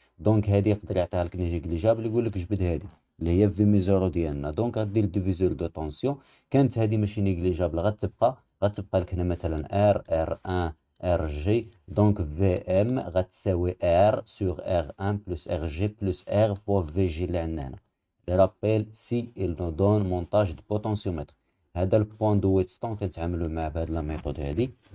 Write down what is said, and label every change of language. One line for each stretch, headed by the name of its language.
Arabic: دونك هادي يقدر يعطيها لك نيجليجابل يقول لك جبد هادي اللي هي في ميزورو ديالنا. دونك غدير ديفيزور دو طونسيون كانت هادي ماشي نيجليجابل غتبقى لك هنا مثلا ار 1 ار جي. دونك في ام غتساوي ار سور ار 1 بلس ار جي بلس ار فوا في جي اللي عندنا هنا.
French: لي رابيل سي il nous donne montage de potentiomètre.
Arabic: هذا البوان دو ويتستون كنتعاملوا معاه بهاد لا ميثود هادي.